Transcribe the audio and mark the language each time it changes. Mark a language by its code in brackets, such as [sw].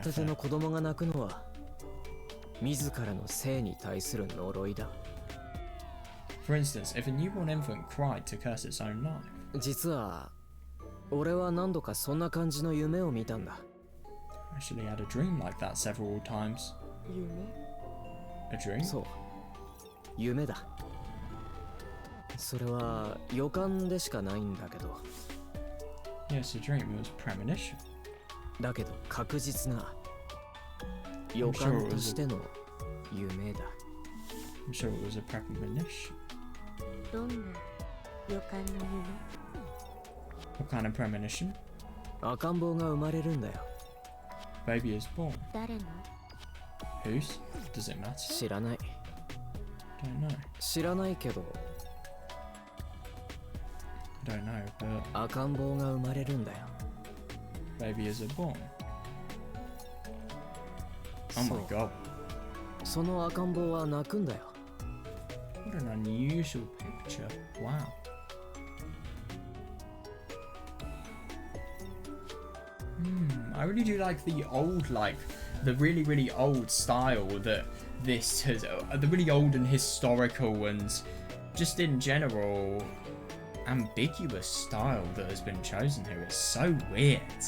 [ja] たての子供が泣くのは自らの生に対する呪いだ。 [en] For instance, if a newborn infant cried to curse its own life. [ja] 実は俺は何度かそんな感じの夢を見たんだ。 [en] I actually had a dream like that several times. [ja] 夢？ [en] A dream? [ja] そう、夢だ。それは予感でしかないんだけど、 [en] Yes, a dream. It was premonition. [ja] だけど確実な予感としての夢だ。 [en] I'm sure it was a premonition. [ja] どんな予感の夢？ [en] What kind of premonition? [ja] 赤ん坊が生まれるんだよ。 [en] Baby is born. [ja] 誰の？ [en] Whose? Does it matter? [ja] 知らない。 [en] Don't know. [ja] 知らないけど [en] I don't know, but [ja] 赤ん坊が生まれるんだよ。 [en] baby is born. Oh [ja] そ [en] my [ja] う、 [en] god. [ja] その赤ん坊は泣くんだよ。 [en] What an unusual picture. Wow. I really do like the old, the really, really old style that this has, the really old and historical and just in general ambiguous style that has been chosen here. It's so weird.